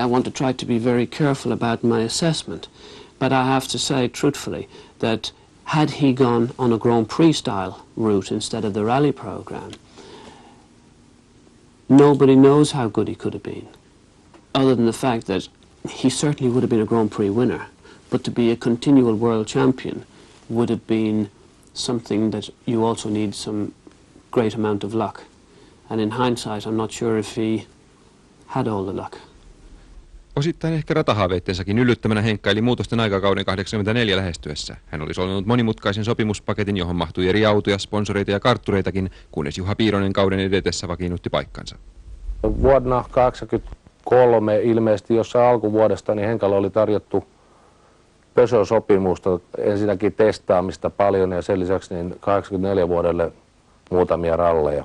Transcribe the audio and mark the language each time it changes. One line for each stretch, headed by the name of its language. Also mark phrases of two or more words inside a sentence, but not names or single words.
English: I want to try to be very careful about my assessment. But I have to say truthfully that had he gone on a Grand Prix style route instead of the rally program, nobody knows how good he could have been, other than the fact that he certainly would have been a Grand Prix winner. But to be a continual world champion would have been something that you also need some great amount of luck. And in hindsight, I'm not sure if he had all the luck.
Finnish: Osittain ehkä ratahaaveittensakin yllyttämänä henkkaili muutosten aikakauden 84 lähestyessä. Hän oli solminut monimutkaisen sopimuspaketin, johon mahtui eri autoja, sponsoreita ja karttureitakin, kunnes Juha Piironen kauden edetessä vakiinnutti paikkansa. Vuonna 1983 ilmeisesti jossain alkuvuodesta niin Henkalle oli tarjottu Peugeot-sopimusta, ensinnäkin testaamista paljon ja sen lisäksi niin 84 vuodelle muutamia ralleja.